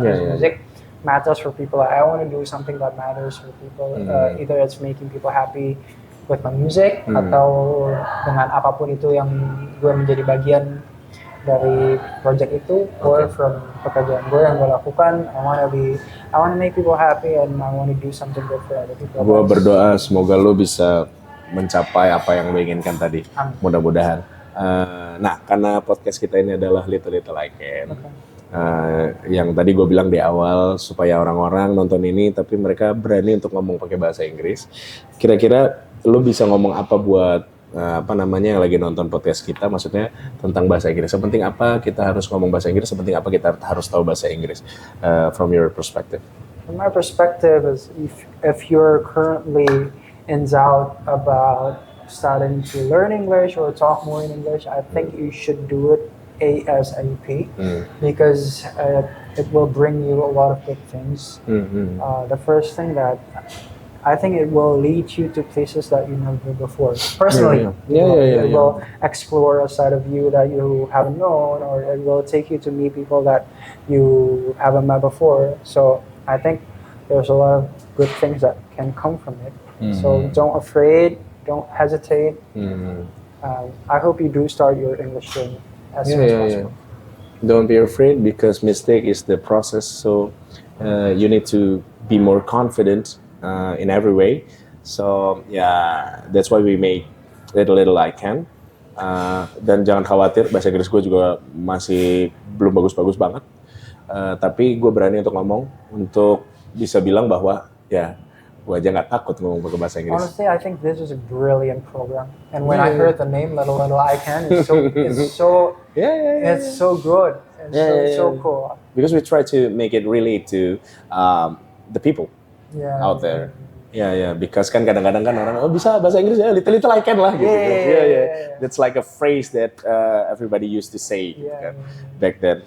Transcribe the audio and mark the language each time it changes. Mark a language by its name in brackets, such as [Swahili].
[English] His music matters for people. I want to do something that matters for people. Either it's making people happy with my music [Indonesian] atau dengan apapun itu yang gue menjadi bagian dari project itu [English] or from [Indonesian] pekerjaan gue yang gue lakukan. [English] I want to make people happy and I want to do something good for other people. [Indonesian] Gua berdoa semoga lu bisa mencapai apa yang lu inginkan tadi. Amin. Mudah-mudahan. Nah, karena podcast kita ini adalah Little I Can. Yang tadi gue bilang di awal supaya orang-orang nonton ini tapi mereka berani untuk ngomong pakai bahasa Inggris. Kira-kira lu bisa ngomong apa buat yang lagi nonton podcast kita, maksudnya tentang bahasa Inggris. Sepenting apa kita harus ngomong bahasa Inggris, sepenting apa kita harus tahu bahasa Inggris [English] from your perspective. From my perspective is if you're currently in doubt about starting to learn English or talk more in English, I think you should do it ASAP because it will bring you a lot of good things. The first thing that I think it will lead you to places that you never been before. Personally, it will explore a side of you that you haven't known, or it will take you to meet people that you haven't met before. So I think there's a lot of good things that can come from it. So don't hesitate. I hope you do start your English journey as soon as possible. Don't be afraid because mistake is the process. So you need to be more confident in every way. So that's why we make Little I Can. [Indonesian] Dan jangan khawatir, bahasa Inggris gue juga masih belum bagus-bagus banget. Tapi gue berani untuk ngomong, untuk bisa bilang bahwa gue aja nggak takut ngomong pakai bahasa Inggris. [English] Honestly, I think this is a brilliant program. And when I heard the name Little I Can, it's so good. It's so cool. Because we try to make it relate to the people out there. [Indonesian] Because kan kadang-kadang kan orang bisa bahasa Inggris ya, little I can lah gitu. [English] That's like a phrase that everybody used to say kan, back then.